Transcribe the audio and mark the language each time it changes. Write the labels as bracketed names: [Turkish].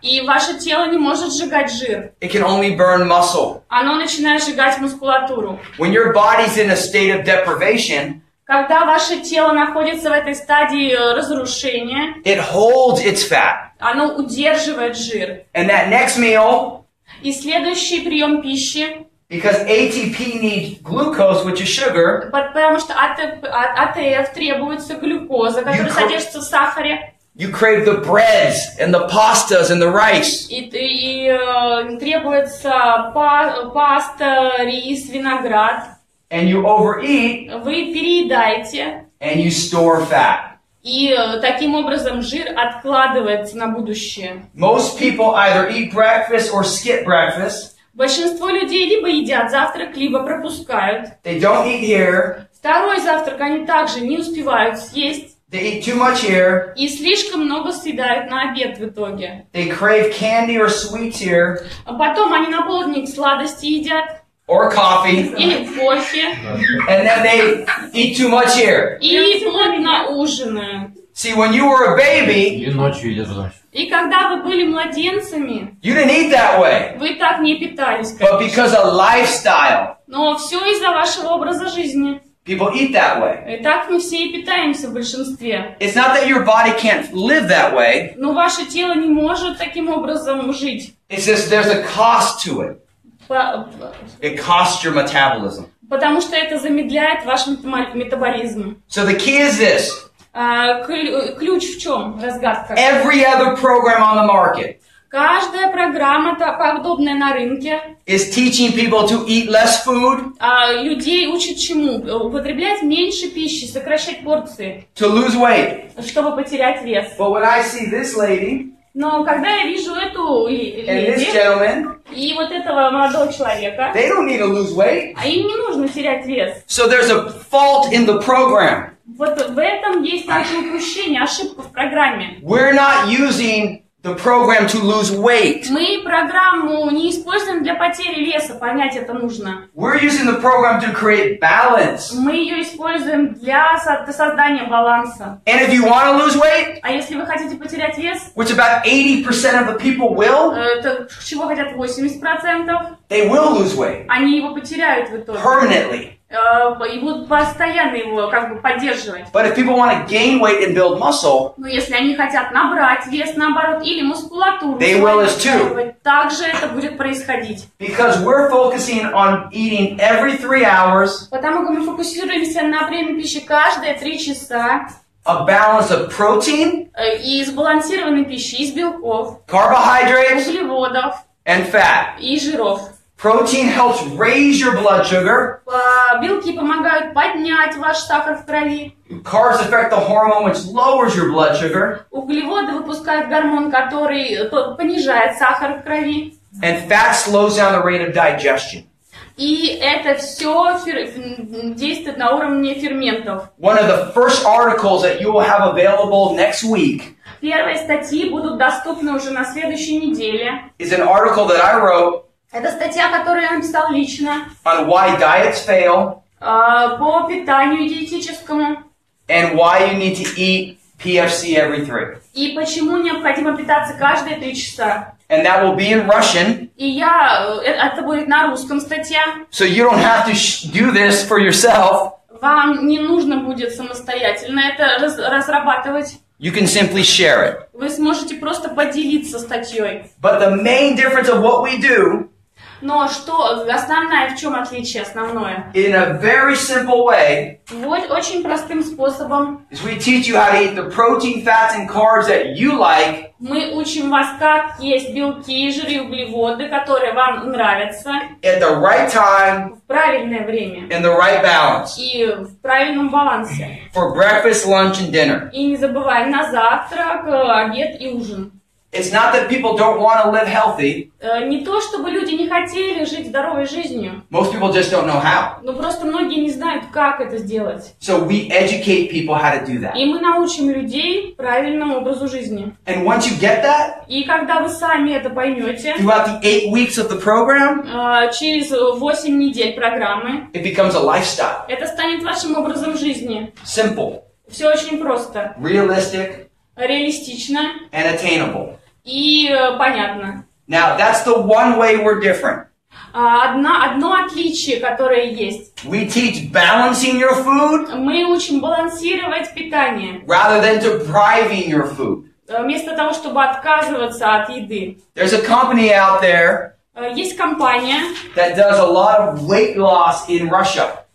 [Russian] И ваше тело не может сжигать жир. [English] It can only burn muscle. [Russian] Оно начинает сжигать мускулатуру. [English] When your body's in a state of deprivation, [Russian] Когда ваше тело находится в этой стадии разрушения, [English] it holds its fat. [Russian] оно удерживает жир. [English] And that next meal, [Russian] И следующий прием пищи, [English] because ATP needs glucose, which is sugar, [Russian] потому что АТФ требуется глюкоза, которая содержится в сахаре, [English] you crave the breads and the pastas and the rice. [Russian] и требуется паста, рис, виноград. [English] And you overeat [Russian] Вы переедаете, [English] and you store fat. [Russian] и таким образом жир откладывается на будущее. [English] Most people either eat breakfast or skip breakfast. [Russian] Большинство людей либо едят завтрак, либо пропускают. [English] They don't eat here. [Russian] Второй завтрак они также не успевают съесть. [English] They eat too much here. [Russian] И слишком много съедают на обед в итоге. [English] They crave candy or sweets here. [Russian] А потом они на полдник сладости едят. [English] Or coffee. [Russian] Или кофе. [English] And then they eat too much here. [Russian] И плотно ужинают. [English] See, when you were a baby, [Russian] И ночью едят потом. И когда вы были младенцами, [English] you didn't eat that way. [Russian] вы так не питались, [English] But because of lifestyle, [Russian] Но все из-за вашего образа жизни. [English] people eat that way. [Russian] И так мы все и питаемся в большинстве. [English] It's not that your body can't live that way. [Russian] Но ваше тело не может таким образом жить. [English] It's just there's a cost to it. It costs your metabolism. [Russian] Потому что это замедляет ваш метаболизм. [English] So the key is this. [Russian] Ключ в чем? Разгадка. [English] Every other program on the market [Russian] Каждая программа, подобная на рынке, [English] is teaching people to eat less food, [Russian] людей учат чему? Употреблять меньше пищи, сокращать порции, [English] to lose weight. [Russian] чтобы потерять вес. [English] But when I see this lady [Russian] Но когда я вижу эту [English] and this [Russian] леди [English] gentleman, [Russian] и вот этого молодого человека, [English] they don't need to lose weight. [Russian] а им не нужно терять вес. [English] So there's a fault in the program. [Russian] Вот в этом есть это упущение, ошибка в программе. [English] We're not using the program to lose weight. [Russian] Мы программу не используем для потери веса, понять это нужно. [English] We're using the program to create balance. [Russian] Мы ее используем для создания баланса. [English] And if you want to lose weight, [Russian] А если вы хотите потерять вес, [English] which about 80% of the people will, [Russian] это чего хотят 80%, [English] they will lose weight [Russian] они его потеряют в итоге. [English] permanently. [Russian] И будут постоянно его как бы поддерживать. [English] But if people want to gain weight and build muscle, [Russian] Но если они хотят набрать вес, наоборот, или мускулатуру, [English] they will as too. [Russian] также это будет происходить. [English] Because we're focusing on eating every 3 hours, [Russian] Потому что мы фокусируемся на приеме пищи каждые 3 часа [English] a balance of protein, [Russian] и сбалансированной пищи из белков, [English] carbohydrates, [Russian] углеводов [English] and fat. [Russian] и жиров. [English] Protein helps raise your blood sugar. [Russian] Белки помогают поднять ваш сахар в крови. [English] Carbs affect the hormone which lowers your blood sugar. [Russian] Углеводы выпускают гормон, который понижает сахар в крови. [English] And fat slows down the rate of digestion. [Russian] И это все действует на уровне ферментов. [English] One of the first articles that you will have available next week [Russian] Первые статьи будут доступны уже на следующей неделе. [English] is an article that I wrote [Russian] Это статья, которую я написал лично [English] on why diets fail [Russian] по питанию диетическому [English] and why you need to eat PFC every 3. [Russian] и почему необходимо питаться каждые 3 часа. [English] And that will be in Russian, [Russian] И это будет на русском статья. [English] so you don't have to do this for yourself. [Russian] Вам не нужно будет самостоятельно это разрабатывать. [English] You can simply share it. [Russian] Вы сможете просто поделиться статьей. [English] But the main difference of what we do [Russian] Но что основное, в чем отличие основное? [English] in a very simple way [Russian] Вот очень простым способом [English] is we teach you how to eat the protein, fats, and carbs that you like [Russian] мы учим вас, как есть белки, жиры и углеводы, которые вам нравятся, [English] at the right time [Russian] в правильное время [English] in the right balance [Russian] и в правильном балансе. [English] for breakfast, lunch, and dinner. [Russian] И не забываем на завтрак, обед и ужин. [English] It's not that people don't want to live healthy. [Russian] Не то, чтобы люди не хотели жить здоровой жизнью, [English] Most people just don't know how. [Russian] но просто многие не знают, как это сделать. [English] So we educate people how to do that. [Russian] И мы научим людей правильному образу жизни. [English] And once you get that, [Russian] И когда вы сами это поймете, [English] throughout the 8 weeks of the program, [Russian] через 8 недель программы, [English] it becomes a lifestyle. [Russian] это станет вашим образом жизни. [English] Simple, [Russian] Все очень просто, [English] realistic, [Russian] реалистично [English] and attainable. [Russian] и понятно. [English] Now, that's the one way we're different. [Russian] Одно отличие, которое есть. [English] We teach balancing your food [Russian] Мы учим балансировать питание, [English] rather than depriving your food. [Russian] вместо того, чтобы отказываться от еды. [English] There's a company out there [Russian] Есть компания, [English] that does a lot of weight loss in Russia.